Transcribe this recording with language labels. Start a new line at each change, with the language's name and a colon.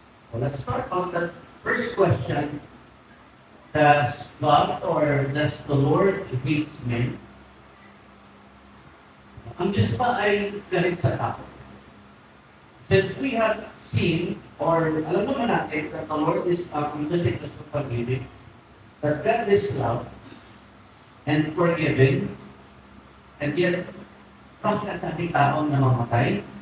English: So let's start on the first question. Does God or does the Lord hate men?
Filipino: Ang Diyos ba ay galit sa tao?
English: Since we have seen, or
Filipino: alam naman natin
English: that the Lord is just us to forgiving, that God is love and forgiving, and yet,
Filipino: bakit ang ating taong namamatay?